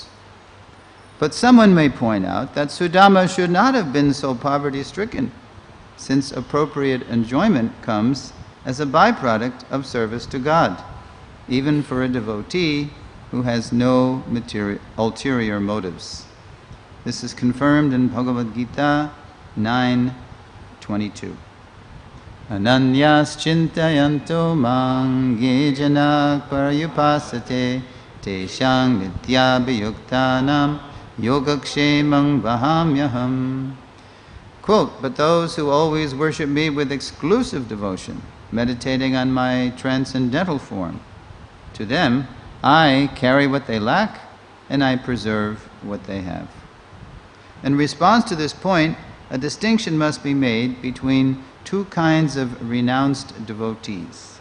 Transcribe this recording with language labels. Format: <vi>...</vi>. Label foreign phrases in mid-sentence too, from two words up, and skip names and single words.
<en>But someone may point out that Sudāmā should not have been so poverty-stricken, since appropriate enjoyment comes as a byproduct of service to God, even for a devotee who has no ulterior motives. This is confirmed in Bhagavad Gita 9:22.</en> <sa>Ananyācintayanto maṁ ye janā parayupāsate teśaṁ nityabhiyuktānaṁ yogakṣemam vahāmyaham.</sa> <en>Quote, but those who always worship me with exclusive devotion, meditating on my transcendental form, to them I carry what they lack and I preserve what they have. In response to this point, a distinction must be made between two kinds of renounced devotees.</en>